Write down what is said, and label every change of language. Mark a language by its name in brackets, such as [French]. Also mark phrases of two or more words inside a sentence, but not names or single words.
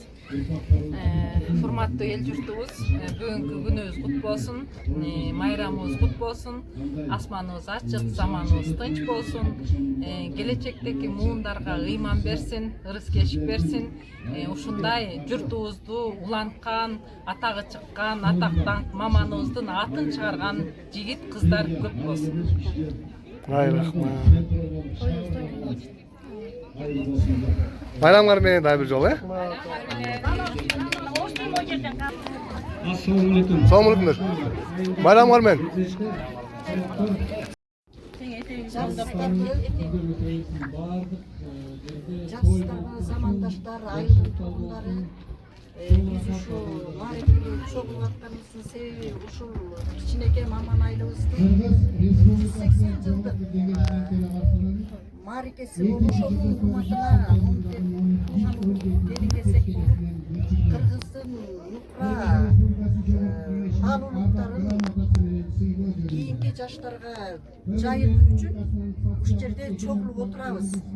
[Kyrgyz] Урматтуу эл журтубуз, бүгүнкү күнүбүз кут болсун, майрамыбыз кут болсун, асманыбыз ачык, заманыбыз тынч болсун, келечектеги муундарга ыйман берсин, ырыскечик берсин, ушундай журтубузду уланткан, атагы чыккан, атак даңк маманыбыздын атын чыгарган жигит кыздар көп болсун. Ай рахмат. Байрамлар менен дагы бир жолу, [Arabic] السلام عليكم. السلام عليكم. [Kyrgyz] Байрамлар мен. Жастар, замандаштар, айылдын тургундары, биз ушу маарекеге чогулуп атканыбыздын себеби ушул кичинекей Маман айылыбыздын 180 жылдык маарекеси болуп ошонун урматына делегесек болуп кыргыздын нукра маалыматтарын кийинки жаштарга жайылтуу үчүн ушул жерде чогулуп отурабыз.